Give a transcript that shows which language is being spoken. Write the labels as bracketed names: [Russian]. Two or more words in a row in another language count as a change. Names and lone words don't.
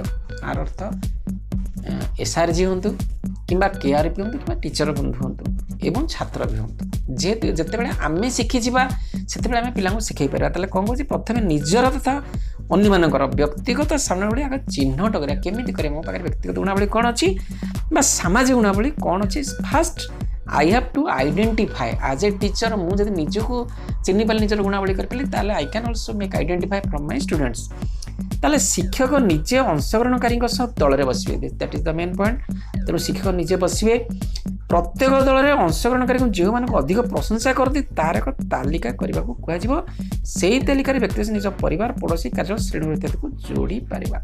[Odia] ଆର ଅର୍ଥ SRG ହୁଅନ୍ତୁ କିମ୍ବା KRP ହୁଅନ୍ତୁ କିମ୍ବା ଟିଚର ବନ୍ଧୁ ହୁଅନ୍ତୁ ଏବଂ ଛାତ୍ର ବି ହୁଅନ୍ତୁ, ଯେହେତୁ ଯେତେବେଳେ ଆମେ ଶିଖିଯିବା ସେତେବେଳେ ଆମେ ପିଲାଙ୍କୁ ଶିଖେଇ ପାରିବା। ତାହେଲେ କ'ଣ କହୁଛି ପ୍ରଥମେ ନିଜର ତଥା ଅନ୍ୟମାନଙ୍କର ବ୍ୟକ୍ତିଗତ ଗୁଣାବଳୀ ଆଗ ଚିହ୍ନଟ କରିବା। କେମିତି କରିବା? ମୋ ପାଖରେ ବ୍ୟକ୍ତିଗତ ଗୁଣାବଳୀ କ'ଣ ଅଛି ବା ସାମାଜିକ ଗୁଣାବଳୀ କ'ଣ ଅଛି? [English] ଫାଷ୍ଟ I have to identify as a teacher। [Odia] ମୁଁ ଯଦି ନିଜକୁ ଚିହ୍ନି ପାରିଲି, ନିଜର ଗୁଣାବଳୀ କରିପାରିଲି, ତାହେଲେ [English] I can also make identify from my students। [Odia] ତାହେଲେ ଶିକ୍ଷକ ନିଜେ ଅଂଶଗ୍ରହଣକାରୀଙ୍କ ସହ ଦଳରେ ବସିବେ, [English] that is the main point. [Odia] ତେଣୁ ଶିକ୍ଷକ ନିଜେ ବସିବେ, ପ୍ରତ୍ୟେକ ଦଳରେ ଅଂଶଗ୍ରହଣକାରୀଙ୍କୁ ଯେଉଁମାନଙ୍କୁ ଅଧିକ ପ୍ରଶଂସା କରନ୍ତି ତାର ଏକ ତାଲିକା କରିବାକୁ କୁହାଯିବ। ସେହି ତାଲିକାରେ ବ୍ୟକ୍ତି ନିଜ ପରିବାର, ପଡ଼ୋଶୀ, କାର୍ଯ୍ୟ, ଶ୍ରେଣୀ ଇତ୍ୟାଦିକୁ ଯୋଡ଼ି ପାରିବା।